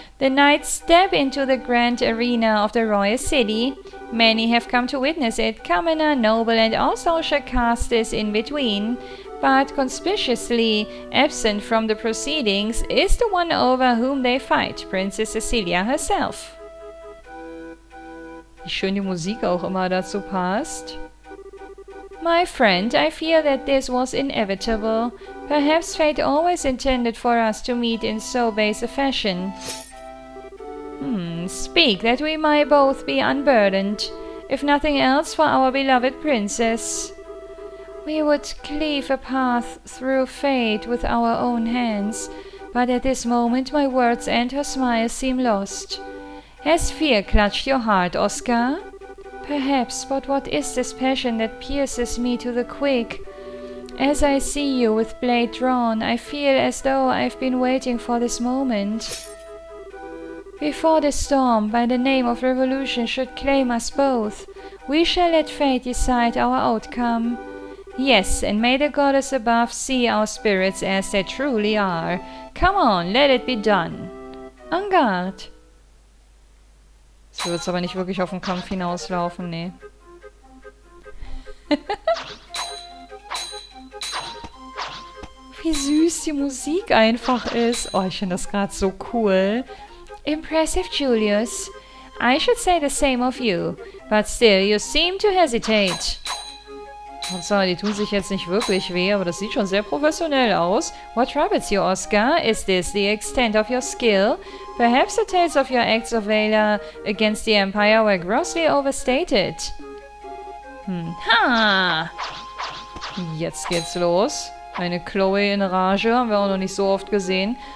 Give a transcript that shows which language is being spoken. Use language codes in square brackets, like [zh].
[en] The knights step into the grand arena of the royal city. Many have come to witness it. Kamena, Noble, and also Shakastis in between. But conspicuously absent from the proceedings is the one over whom they fight, Princess Cecilia herself. [de] Wie schön die Musik auch immer dazu passt. [en] My friend, I fear that this was inevitable. Perhaps fate always intended for us to meet in so base a fashion. Speak, that we might both be unburdened, if nothing else for our beloved princess. We would cleave a path through fate with our own hands, but at this moment my words and her smile seem lost. Has fear clutched your heart, Oscar? Perhaps, but what is this passion that pierces me to the quick? As I see you with blade drawn, I feel as though I've been waiting for this moment. Before the storm, by the name of revolution, should claim us both, we shall let fate decide our outcome. Yes, and may the goddess above see our spirits as they truly are. Come on, let it be done. En garde. [de] So wird es aber nicht wirklich auf den Kampf hinauslaufen, nee. Wie süß die Musik einfach ist. Oh, ich finde das gerade so cool. [en] Impressive, Julius. I should say the same of you, but still you seem to hesitate. [de] Hauptsache, die tun sich jetzt nicht wirklich weh, aber das sieht schon sehr professionell aus. [en] What troubles you, Oscar? Is this the extent of your skill? Perhaps the tales of your acts of valor against the Empire were grossly overstated. [de] Ha! Jetzt geht's los. Eine Chloe in Rage, haben wir auch noch nicht so oft gesehen.